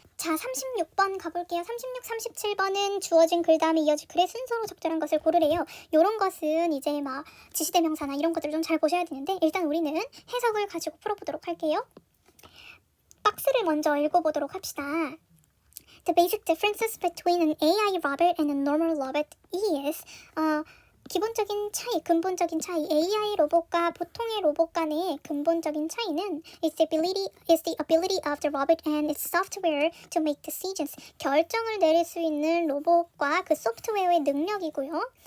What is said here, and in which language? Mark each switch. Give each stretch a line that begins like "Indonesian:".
Korean: 자, 36번 가볼게요. 36, 37번은 주어진 글 다음에 이어질 글의 순서로 적절한 것을 고르래요. 요런 것은 이제 막 지시대명사나 이런 것들을 좀 잘 보셔야 되는데 일단 우리는 해석을 가지고 풀어보도록 할게요. 박스를 먼저 읽어보도록 합시다.
English: The basic differences between an AI robot and a normal robot is
Korean: 기본적인 차이, 근본적인 차이, AI 로봇과 보통의 로봇 간의 근본적인 차이는
English: is the ability of the robot and its software to make decisions.
Korean: 결정을 내릴 수 있는 로봇과 그 소프트웨어의 능력이고요.